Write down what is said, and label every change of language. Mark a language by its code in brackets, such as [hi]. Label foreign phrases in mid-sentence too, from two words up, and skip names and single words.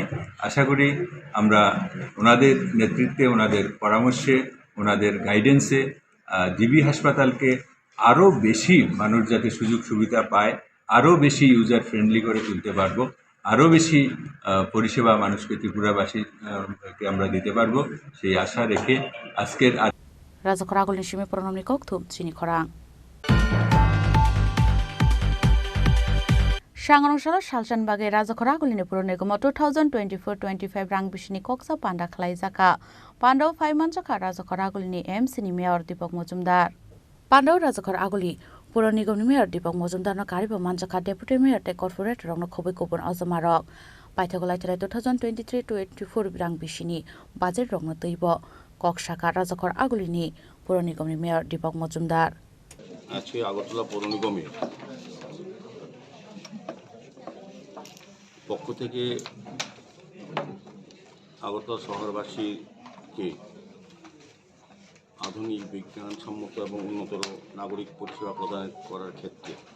[bn] আশা করি আমরা ওনাদের নেতৃত্বে, ওনাদের পরামর্শে, ওনাদের গাইডেন্সে জিবি হাসপাতালকে আরও বেশি মানুষ যাতে সুযোগ সুবিধা পায় আরও বেশি [en] user friendly [bn] করে তুলতে পারবো, আরও বেশি পরিষেবা মানুষকে ত্রিপুরাবাসীকে আমরা দিতে পারবো সেই আশা রেখে আজকের [trp] Raja Khorang Shimi Pronomni Kok Thum Chini Khorang Shanganungshala Shalchanbage Raja Khorang Puro Nigam 2024-25 rang bishini koksa panda khlai jaka Pandau 5 manjaka Raja Khorang MC ni Mayor Deepak Majumdar Pandau Raja Khorang Puro Nigam ni Mayor Deepak Majumdar no kariba manjaka Deputy Mayor te Corporate rong no khobai kubun azamarok Paithagolai 2023-24 rang bishini budget rong no teibo কক শাখা রাজাখর আগুলিনি [bn] পৌর নিগমের মেয়র দীপক মজুমদার আজকে আগরতলা পৌর নিগমের পক্ষ থেকে আগরতলা শহরবাসীকে আধুনিক বিজ্ঞানসম্মত এবং উন্নতর নাগরিক পরিষেবা প্রদান করার ক্ষেত্রে